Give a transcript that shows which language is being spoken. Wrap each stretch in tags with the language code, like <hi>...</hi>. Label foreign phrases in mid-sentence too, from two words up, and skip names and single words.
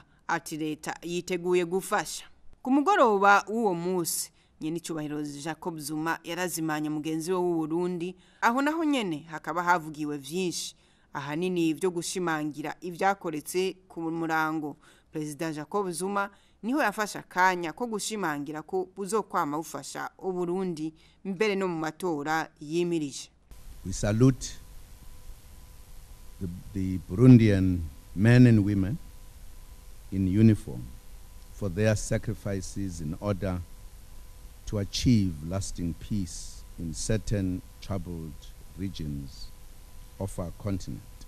<rn>Ati leta yiteguye gufasha. Ku mugoroba w'uwo munsi nyene cyubahiro Jacob Zuma yarazimanya mugenzi we w'u Burundi, aho naho nyene hakaba havugiwe vyinshi ahanini byo gushimangira ivyakoretse ku murango. President Jacob Zuma niho yafasha kanya ko gushimangira ko buzokwama bufasha u Burundi mbere no mu matora yimirije.</rn> <en>We salute the Burundian men and women in uniform for their sacrifices in order to achieve lasting peace in certain troubled regions of our continent.</en>